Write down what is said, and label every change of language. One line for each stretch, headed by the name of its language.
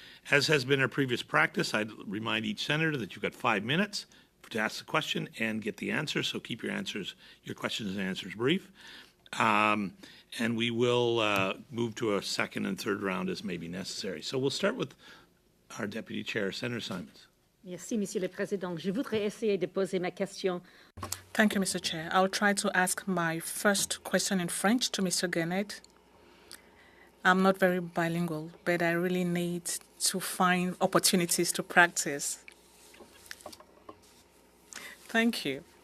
English: As has been our previous practice, I'd remind each senator that you've got 5 minutes to ask the question and get the answer, so keep your questions and answers brief. And we will move to a second and third round as may be necessary. So we'll start with our Deputy Chair, Senator Simons.
French: Merci, Monsieur le Président. Je voudrais essayer de poser ma question.
English: Thank you, Mr. Chair. I'll try to ask my first question in French to Mr. Guenette. I'm not very bilingual, but I really need to find opportunities to practice. Thank you.